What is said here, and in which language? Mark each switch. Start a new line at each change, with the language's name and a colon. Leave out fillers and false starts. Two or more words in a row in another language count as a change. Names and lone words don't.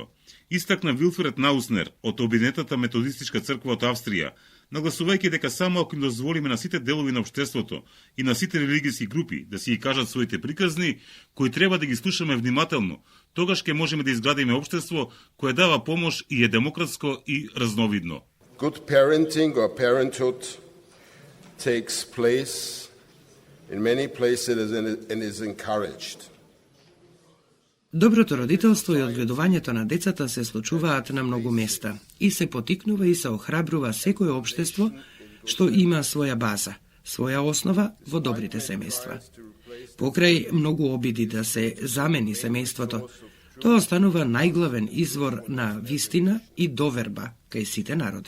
Macedonian: Истакна Вилфред Науснер од Обединетата методистичка црква од Австрија, нагласувајќи дека само ако им дозволиме на сите делови на општеството и на сите религиски групи да си ги кажат своите приказни, кои треба да ги слушаме внимателно, тогаш ќе можеме да изградиме општество кое дава помош и е демократско и разновидно.
English: Good parenting or parenthood takes place in many places and is encouraged.
Macedonian: Доброто родителство и одгледувањето на децата се случуваат на многу места и се потикнува и се охрабрува секое општество што има своја база, своја основа во добрите семејства. Покрај многу обиди да се замени семејството, тоа останува најглавен извор на вистина и доверба кај сите народи.